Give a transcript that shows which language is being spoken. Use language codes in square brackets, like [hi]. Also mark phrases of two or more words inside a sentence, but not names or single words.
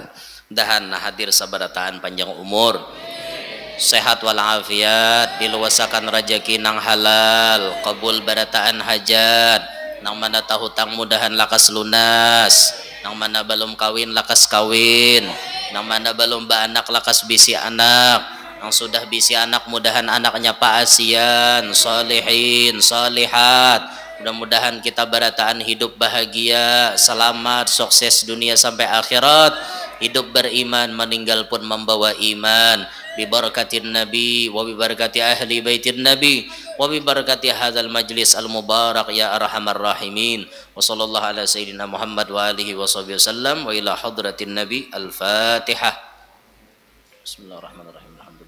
[bjn] Dahan hadir sabarataan panjang umur. Sehat walafiat, diluasakan rajaki nang halal, kabul barataan hajat, nang mana tahu hutang mudahan lakas lunas, nang mana belum kawin lakas kawin, nang mana belum anak lakas bisi anak, nang sudah bisi anak mudahan anaknya paasian, salihin, salihat. Mudah-mudahan kita barataan hidup bahagia, selamat, sukses dunia sampai akhirat, hidup beriman, meninggal pun membawa iman. [ar] ببركة النبي وببركة أهل بيت النبي وببركة هذا المجلس المبارك يا أرحم الراحمين. وصلى الله على سيدنا محمد وعلى آله وصحبه وسلم وإلى حضرة النبي الفاتحة بسم الله الرحمن الرحيم.